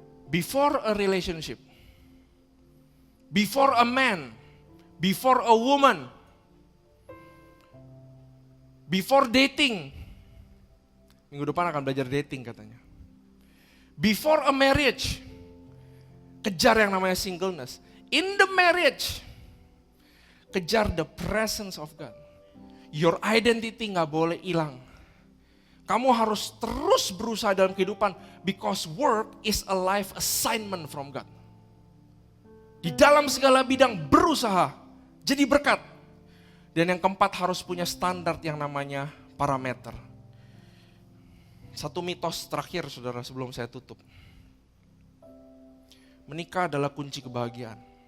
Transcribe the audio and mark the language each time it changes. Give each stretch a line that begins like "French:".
English: Before a relationship, before a man, before a woman, before dating.
Indonesian: Minggu depan akan belajar dating katanya.
English: Before a marriage,
Indonesian: kejar yang namanya
English: singleness. In the marriage,
Indonesian: kejar
English: the presence of God. Your identity
Indonesian: gak boleh hilang. Kamu harus terus berusaha dalam kehidupan.
English: Because work is a life assignment from God.
Indonesian: Di dalam segala bidang berusaha. Jadi berkat. Dan yang keempat harus punya standar yang namanya parameter. Satu mitos terakhir saudara sebelum saya tutup. Menikah adalah kunci kebahagiaan.